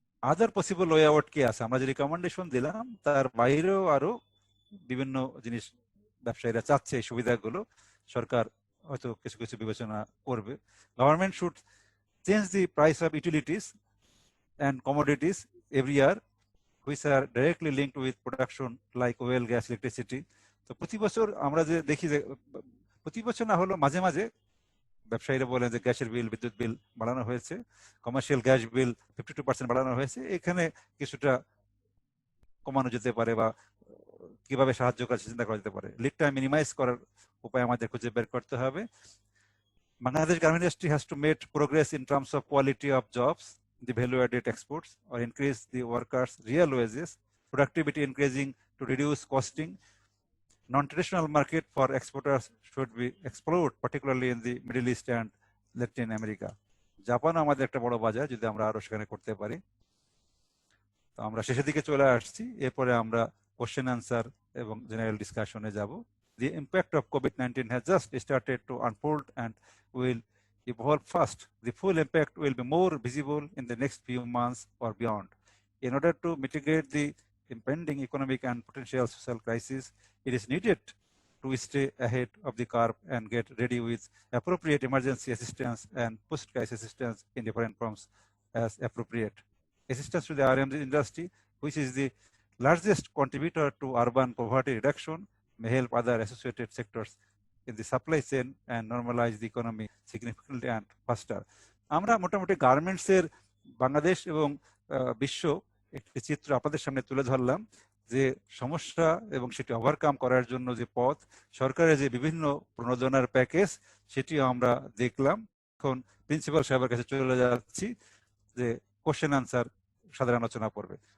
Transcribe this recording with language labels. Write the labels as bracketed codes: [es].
[bn] আদার possible way out কি আছে? আমরা যে রিকমেন্ডেশন দিলাম তার বাইরেও আরো বিভিন্ন জিনিস ব্যবসায়ীরা চাচ্ছে, এই সুবিধাগুলো সরকার হয়তো কিছু কিছু বিবেচনা করবে। [en] Government should change the price of utilities and commodities every year which are directly linked with production like oil, gas, electricity. [bn] তো প্রতি বছর আমরা যে দেখি যে প্রতি বছর না হলো মাঝে মাঝে ব্যবসায়ীরা বলেন যে গ্যাসের বিল, বিদ্যুৎ বিল বাড়ানো হয়েছে, কমার্শিয়াল গ্যাস বিল 52% বাড়ানো হয়েছে। এখানে কিছুটা কমানো যেতে পারে বা কিভাবে সাহায্য করার চিন্তা করা যেতে পারে। লিড টাইম মিনিমাইজ করার উপায় আমাদের খুঁজে বের করতে হবে। [en] Bangladesh garment industry has to make progress in terms of quality of jobs, the value-added exports, or increase the workers' real wages, productivity increasing to reduce costing. Non-traditional market for exporters should be explored, particularly in the Middle East and Latin America. [bn] Japan আমাদের একটা বড় বাজার, যদি আমরা আরো সেখানে করতে পারি। তো আমরা শেষের দিকে চলে আসছি, এরপরে আমরা কোশ্চেন আনসার এবং জেনারেল ডিসকাশনে যাব। [en] The impact of COVID-19 has just started to unfold and will evolve fast. The full impact will be more visible in the next few months or beyond. In order to mitigate the impending economic and potential social crisis, it is needed to stay ahead of the curve and get ready with appropriate emergency assistance and post-crisis assistance in different forms as appropriate. Assistance to the RMG industry, which is the largest contributor to urban poverty reduction, may help other associated sectors in the supply chain and normalize the economy significantly and faster. [bn] আমরা মোটামুটি garments এর বাংলাদেশ এবং বিশ্ব একটি চিত্র আপনাদের সামনে তুলে ধরলাম, যে সমস্যা এবং সেটি ওভারকাম করার জন্য যে পথ, সরকারের যে বিভিন্ন প্রণোদনার প্যাকেজ, সেটিও আমরা দেখলাম। এখন প্রিন্সিপাল সাহেবের কাছে চলে যাচ্ছি যে কোশ্চেন আনসার সাধারণ আলোচনা করবে।